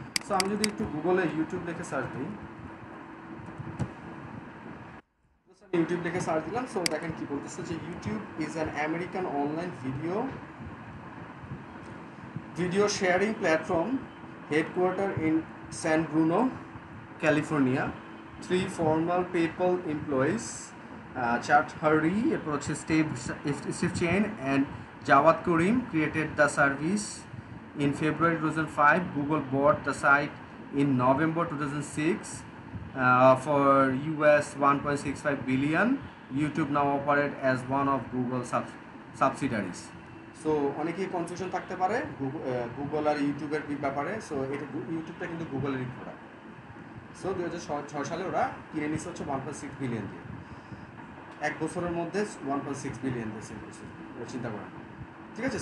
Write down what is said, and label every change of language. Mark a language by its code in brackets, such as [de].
[bn] So আমি যদি একটু গুগলে ইউটিউব লিখে সার্চ দিই, ইউটিউব লিখে সার্চ দিলাম, সো দেখেন কি বলতেছে, যে [en] YouTube is an American online video sharing platform headquarter in San Bruno, California. 3 former PayPal employees, Chad Hurry, [bn] এরপর হচ্ছে [en] Steve Chen and Jawad Karim created the service in February 2005. Google bought the site in November 2006 for US 1.65 billion. YouTube now operates as one of Google's subsidiaries. [bn] So অনেকেই confusion থাকতে পারে Google আর ইউটিউবের ব্যাপারে। So এটা ইউটিউবটা কিন্তু গুগলেরই product. So 2006 সালে ওরা কিনে নিচ্ছে হচ্ছে 1.6 বিলিয়ন দিয়ে, 1 বছরের মধ্যে 1.6 বিলিয়ন দিয়ে সেল করছে, চিন্তা করেন, ঠিক আছে?